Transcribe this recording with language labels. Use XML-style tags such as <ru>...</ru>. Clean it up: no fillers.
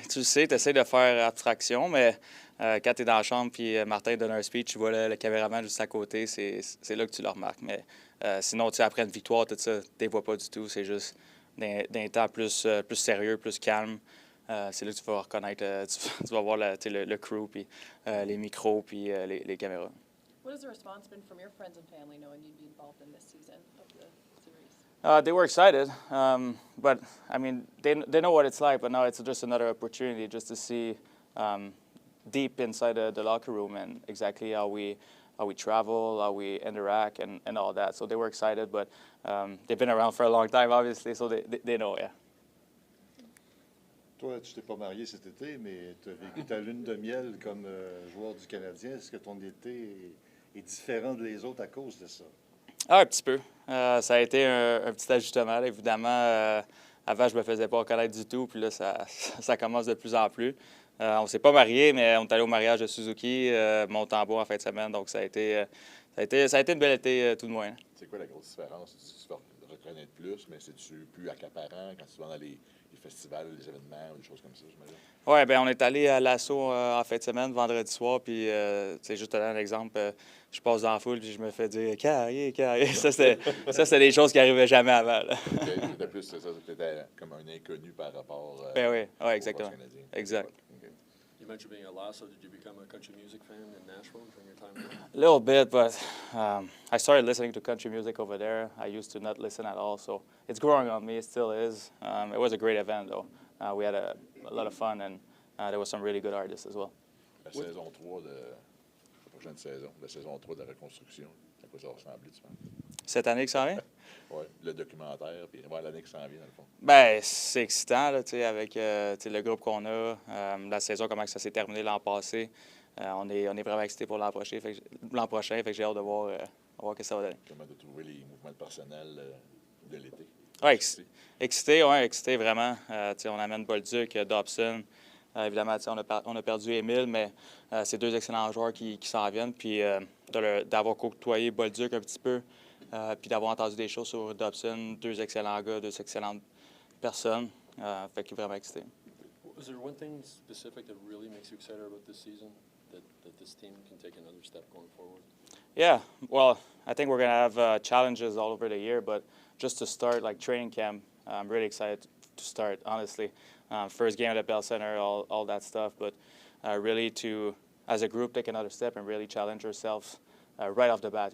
<fr>Tu le sais, tu essaies de faire abstraction, mais quand tu es dans la chambre puis Martin donne un speech, tu vois le caméraman juste à côté, c'est là que tu le remarques. Mais sinon, après une victoire, tout ça, tu ne les vois pas du tout. C'est juste d'un temps plus sérieux, plus calme. C'est là que tu vas reconnaître, tu vas voir le crew, puis les micros, puis les caméras.</fr> <en>What has the response been from your friends and family knowing you'd be involved in this season of the series? They were excited, but I mean, they know what it's like. But now it's just another opportunity just to see deep inside the locker room and exactly how we travel, how we interact, and all that. So they were excited, but they've been around for a long time, obviously, so they know, yeah.</en> <fr>Toi, tu t'es pas marié cet été, mais tu as vécu ta lune de miel comme joueur du Canadien. Est-ce que ton été est différent des autres à cause de ça? Ah, un petit peu. Ça a été un petit ajustement. Là. Évidemment, avant, je me faisais pas connaître du tout, puis là, ça commence de plus en plus. On s'est pas mariés, mais on est allé au mariage de Suzuki, Montembeau en fin de semaine, donc ça a été une belle été, tout de moins. C'est quoi la grosse différence? Tu vas reconnaître plus, mais c'est-tu plus accaparant quand tu vas dans les festivals, les événements ou des choses comme ça, j'imagine? Oui, bien, on est allé à l'assaut en fin de semaine, vendredi soir, puis c'est juste un exemple. Je passe dans la foule, puis je me fais dire Carrier, Carrier. Ça, c'était des choses qui n'arrivaient jamais avant. Là. C'était plus ça, c'était comme un inconnu par rapport ben oui, exactement. Exact. Okay.</fr> <en>You mentioned being a Lasso. Did you become a country music fan in Nashville during your time there? A little bit, but I started listening to country music over there. I used to not listen at all, so it's growing on me. It still is. It was a great event, though. We had a lot of fun, and there was some really good artists as well.</en> <fr>La saison 3 la prochaine saison, la saison 3 de la reconstruction, à quoi ça va ressembler, tu penses? Cette année qui s'en vient? Oui, le documentaire, puis l'année qui s'en vient, dans le fond. Bien, c'est excitant, là, avec le groupe qu'on a, la saison, comment ça s'est terminé l'an passé. On est vraiment excités pour l'an prochain, fait que j'ai hâte de voir ce que ça va donner. Comment de trouver les mouvements de personnel de l'été? Oui, excité, vraiment. On amène Bolduc, Dobson. Évidemment, on a perdu Émile, mais c'est 2 excellents joueurs qui s'en viennent. Puis d'avoir côtoyé Bolduc un petit peu, puis d'avoir entendu des choses sur Dobson, 2 excellents gars, 2 excellentes personnes. Fait que vraiment excité.</fr> <en>Was there one thing specific that really makes you excited about this season, that this team can take another step going forward? Yeah, well, I think we're going to have challenges all over the year, but just to start, like training camp, I'm really excited to start, honestly. First game at the Bell Center, all that stuff, but really to, as a group, take another step and really challenge ourselves right off the bat.</en>